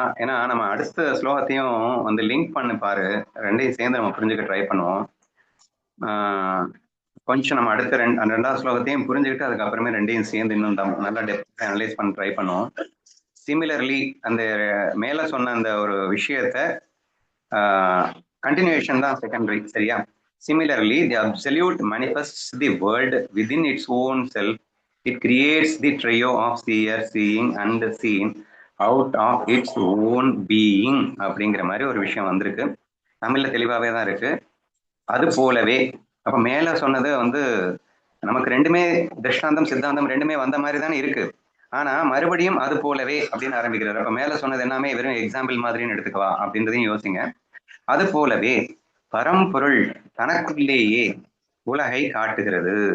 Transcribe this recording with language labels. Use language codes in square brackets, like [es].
[ta] ஏன்னா நம்ம அடுத்த ஸ்லோகத்தையும் வந்து லிங்க் பண்ணி பாரு, ரெண்டையும் சேர்ந்து நம்ம புரிஞ்சுக்க ட்ரை பண்ணுவோம். கொஞ்சம் நம்ம அடுத்த ரெண்டாவது ஸ்லோகத்தையும் புரிஞ்சுக்கிட்டு அதுக்கப்புறமே ரெண்டையும் சேர்ந்து இன்னும் நல்லா டெப்த் அனலைஸ் பண்ண ட்ரை பண்ணுவோம். சிமிலர்லி அந்த மேல சொன்ன அந்த ஒரு விஷயத்த கண்டினியூஷன் தான் செகண்டரி, சரியா? [en] Similarly, the absolute manifests the world within its own self. It creates the trio of seer, seeing and seen out of its own being [ta] அப்படிங்கிற மாதிரி ஒரு விஷயம் வந்திருக்கு. தமிழ்ல தெளிவாவே தான் இருக்கு. அது போலவே அப்ப மேல சொன்னது வந்து நமக்கு ரெண்டுமே திருஷ்டாந்தம் சித்தாந்தம் ரெண்டுமே வந்த மாதிரி தானே இருக்கு. ஆனா மறுபடியும் அது போலவே அப்படின்னு ஆரம்பிக்கிறாரு. அப்ப மேல சொன்னது எல்லாமே வெறும் எக்ஸாம்பிள் மாதிரின்னு எடுத்துக்கவா அப்படின்றதையும் யோசிங்க. அது போலவே பரம்பொருள் தனக்குள்ளேயே உலகை காட்டுகிறது.